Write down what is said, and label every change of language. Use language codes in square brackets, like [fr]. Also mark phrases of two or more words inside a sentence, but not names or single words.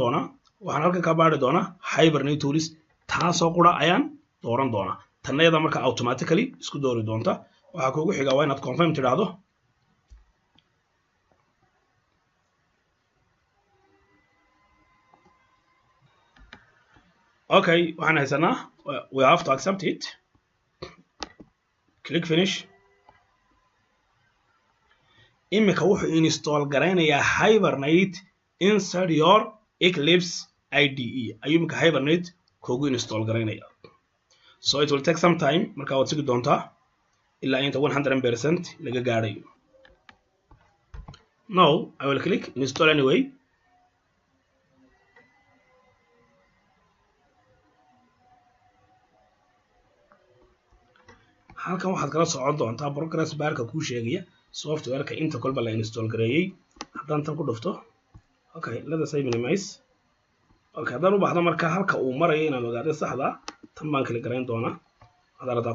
[so] doonaa waxaan halkan ka baari doonaa Hibernate tools taasoo qura ayaan dooran doonaa tanayada marka automatically isku doori doonta waxa kuugu xiga waa inaad confirm tiraahdo okay waxaan haysanaa [en] we have to accept it click finish [so] imika wuxuu install gareynayaa Hibernate [en] inside your Eclipse IDE [so] ayuu imika Hibernate kuugu install gareynaya [en] so it will take some time [so] marka waad sugi doontaa ilaa inta 100% laga gaarayo [en] now I will click install anyway [so] halkan waxaad kala socon doontaa progress barka ku sheegaya software-ka inta kolba la install gareeyay haddaan tan ku dhufto [en] okay let us minimize [so] okay haddaan u baahdo marka halka uu marayo inaan ogaado saxda tan baan kala gareyn doonaa haddaan